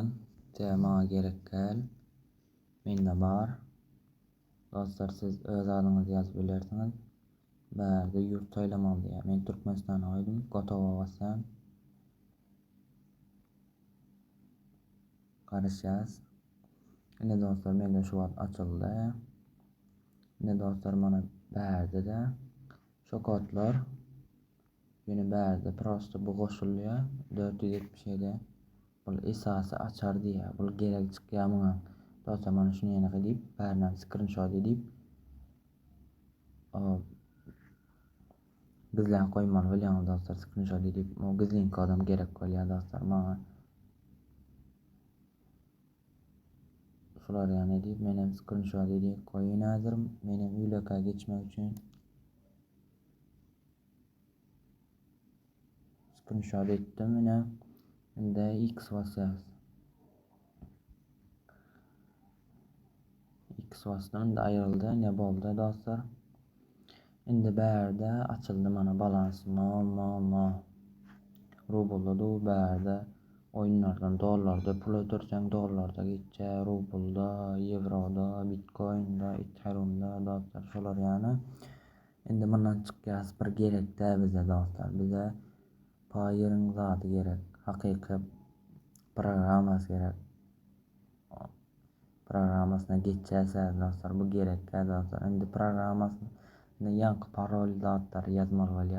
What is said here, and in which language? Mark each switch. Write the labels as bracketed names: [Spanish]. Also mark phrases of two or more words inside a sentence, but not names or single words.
[Turkmen] Tema gerek gel. Mende bar. Dostlar, siz öz adyňyzy ýazyp bilersiňiz. Bärde ýurt soýlamaly diýär. Men Türkmenistana goýdum. Gotowa basýan. Karışacağız. Yine dostlar, mende şu an açıldı. Yine dostlar, mana bärde de şu kodlar yine bärde prosto bu goşulýar 477. Bu esasy açar diýär. Bu gerek çykýar muňa. Dostlar, mana şunu ýene edip bärden screenshot edip gizlän goýmaly bolýan dostlar. Screenshot edip o gizlin kodam gerek bolýar dostlar. Maňa şular ýany edip menem screenshot edip koýun häzir. Menem ýüleka geçmek üçin screenshot etdim yine. Endi X basacağız. X bastım. Endi ayrıldı. Ne boldy dostlar? Endi berde açıldı mana balansım. Rublda da berde oyunlardan dolarda pul ötürsen dolarda geçe, rublda, euroda, bitcoinda, ethereumda dostlar şolar yani. Endi bundan çıkýas bir gerekde bize dostlar. Bize Paýerin zady gerek. Hakyky programmasy gerek. Programmasyna geçýäs dostlar. Bu gerek dostlar. Endi programmasyny ýanky parol zatlar ýazmaly bolýar.